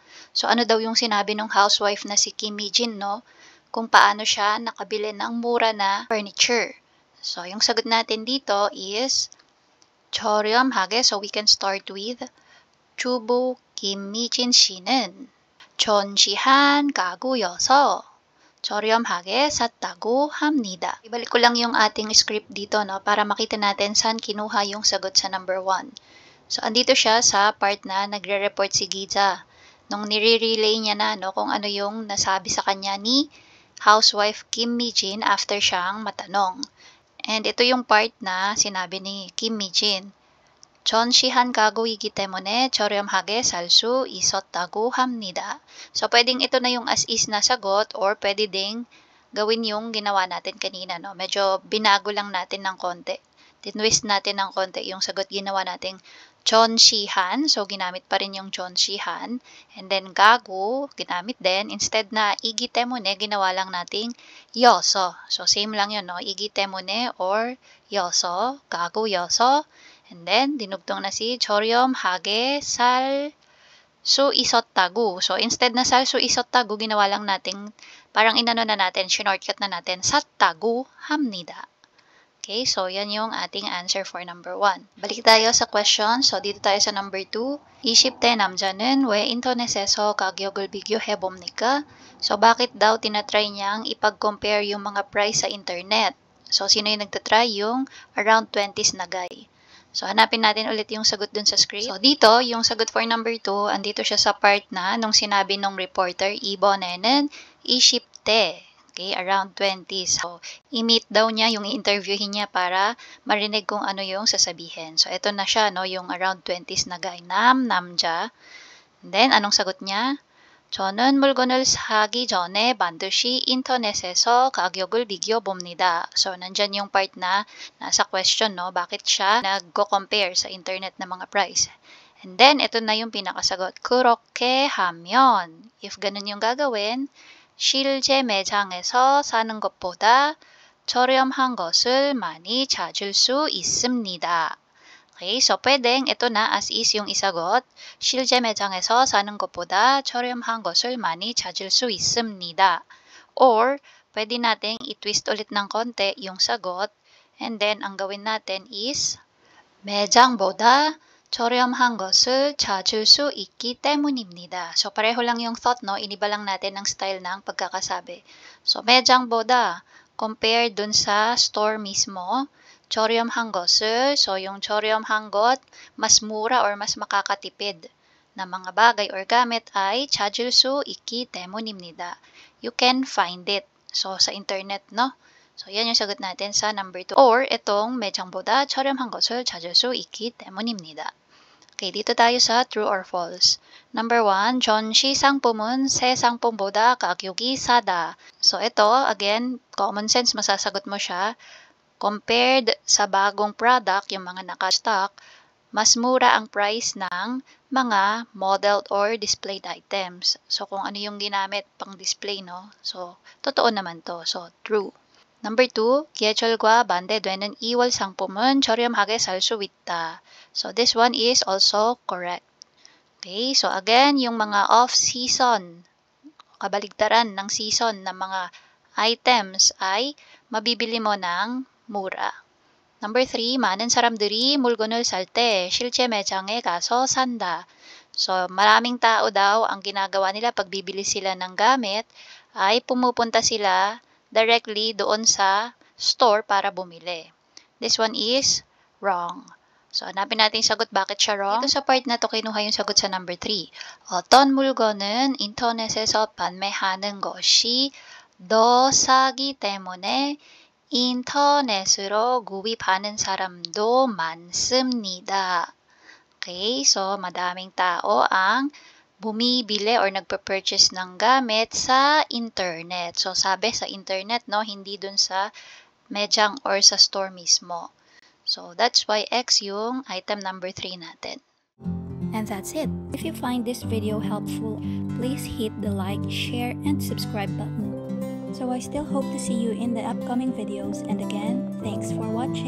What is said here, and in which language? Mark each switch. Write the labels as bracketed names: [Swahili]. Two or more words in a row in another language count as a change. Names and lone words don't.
[Filipino] So, ano daw yung sinabi ng housewife na si Kim Mi-jin, no? Kung paano siya nakabili ng mura na furniture. So, yung sagot natin dito is 저렴하게. [English] So, we can start with [Korean] 주부 김미진 씨는 전시한 가구여서 저렴하게 샀다고 합니다. [Filipino] Ibalik ko lang yung ating script dito, no, para makita natin saan kinuha yung sagot sa number 1. So, andito siya sa part na nagre-report si Giza. Nung nire-relay niya na, no, kung ano yung nasabi sa kanya ni housewife Kim Mi-jin after siyang matanong. And ito yung part na sinabi ni Kim Mi-jin. [Korean] 전시한 가구이기 때문에 저렴하게 살 수 있었다고 합니다. [Filipino] So, pwedeng ito na yung [English] as is [Filipino] na sagot or pwede ding gawin yung ginawa natin kanina, no? Medyo binago lang natin ng konti. Tinwist natin ng konti yung sagot, ginawa nating 전시한. So, ginamit pa rin yung 전시한. [English] And then, [Filipino] gagu, ginamit din. Instead na [Korean] 이기 때문에, [Filipino] ginawa lang nating 여서. So, same lang yun, no? [Korean] 이기 때문에 or 여서, 가구 여서. [English] And then, [Filipino] dinugtong na si [Korean] 저렴하게 살 수 있었다고. [Filipino] So, instead na [Korean] 살 수 있었다고, [Filipino] ginawa lang nating, parang inano na natin, shortcut na natin, [Korean] 샀다고 합니다. [Filipino] Okay, so yan yung ating [English] answer for number 1. [Filipino] Balik tayo sa question. So, dito tayo sa number 2. [Korean] 20대 남자는 왜 인터넷에서 가격을 비교해 봅니까? [Filipino] So, bakit daw tinatry niyang ipag-compare yung mga price sa internet? So, sino yung nagtatry? Yung around 20s na guy. So, hanapin natin ulit yung sagot dun sa script. So, dito, yung sagot for number 2, andito siya sa part na nung sinabi nung reporter, [Korean] 이번에는 20대. [English] Okay, around 20. [Filipino] So, i-meet daw niya, yung i-interviewin niya para marinig kung ano yung sasabihin. So, ito na siya, no, yung around 20s na guy. 남자. [English] And then, [Filipino] anong sagot niya? [Korean] 저는 물건을 사기 전에 반드시 인터넷에서 가격을 비교봅니다. [Filipino] So, nandyan yung part na nasa question, no? Bakit siya nagko-compare sa internet na mga price? And then, ito na yung pinakasagot. [Korean] 그렇게 하면, [Filipino] if ganun yung gagawin, [Korean] 실제 매장에서 사는 것보다 저렴한 것을 많이 찾을 수 있습니다. [Filipino] Okay, so pwedeng ito na [English] as is [Filipino] yung isagot. [Korean] 실제 매장에서 사는 것보다 저렴한 것을 많이 찾을 수 있습니다. [Filipino] Or, pwede nating i-twist ulit ng konti yung sagot. [English] And then, [Filipino] ang gawin natin is [Korean] 매장보다 저렴한 것을 찾을 수 있기 때문입니다. [Filipino] So, pareho lang yung thought, no? Iniba lang natin ang style ng pagkakasabi. So, 매장보다 compared dun sa store mismo. [Korean] 저렴한 것을, [Filipino] so yung 저렴한 것, mas mura or mas makakatipid na mga bagay or gamit ay [Korean] 찾을 수 있기 때문입니다. [English] You can find it. So, [Filipino] sa internet, no? So, yan yung sagot natin sa number 2. [Korean] Or, itong 매장보다 저렴한 것을 찾을 수 있기 때문입니다. [Filipino] Okay, dito tayo sa true or false. Number 1, [Korean] 전시 상품은 새 상품보다 가격이 싸다. [Filipino] So, ito, again, common sense, masasagot mo siya. Compared sa bagong product, yung mga naka-stock, mas mura ang price ng mga [English] modeled or displayed items. So, [Filipino] kung ano yung ginamit pang display, no? So, totoo naman to. So, true. Number 2, [Korean] 계절과 반대되는 2월 상품은 저렴하게 살 수 있다. [English] So, this one is also correct. Okay, so again, [Filipino] yung mga off-season, kabaligtaran ng season ng mga items ay mabibili mo ng mura. [English] Number 3, [Korean] 많은 사람들이 물건을 살 때 실제 매장에 가서 산다. [Filipino] So, maraming tao daw ang ginagawa nila pag bibili sila ng gamit ay pumupunta sila directly doon sa store para bumili. [English] This one is wrong. So, [Filipino] hanapin natin yung sagot bakit siya wrong. Dito sa part na to kinuha yung sagot sa number 3. [Korean] 어떤 물건은 인터넷에서 판매하는 것이 더 싸기 때문에 인터넷으로 구입하는 사람도 많습니다. [Filipino] Okay, so madaming tao ang bumibili or nagpa-purchase ng gamit sa internet. So sabi sa internet, no, hindi dun sa mejang or sa store mismo. [English] So that's why X [Filipino] yung item number 3 natin. [English] And that's it. If you find this video helpful, please hit the like, share, and subscribe button. So I still hope to see you in the upcoming videos, and again, thanks for watching.